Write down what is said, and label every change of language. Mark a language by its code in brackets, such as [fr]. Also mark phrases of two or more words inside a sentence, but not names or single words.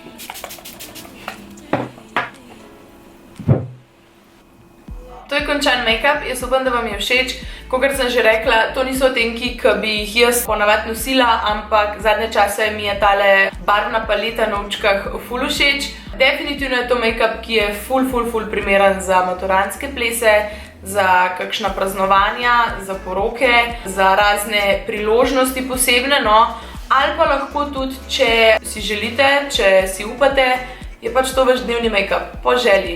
[sl] To je končan make-up, jaz upam, da vam je všeč. Kakor sem že rekla, to niso odtenki, ki bi jih jaz ponavadi nosila, ampak zadnje čase mi je tale barvna paleta na očkah ful všeč. Definitivno je to make-up, ki je ful primeren za maturantske plese, za kakšna praznovanja, za poroke, za razne priložnosti posebne, no. Ali pa lahko tudi, če si želite, če si upate, je pač to vaš dnevni make-up, po želji.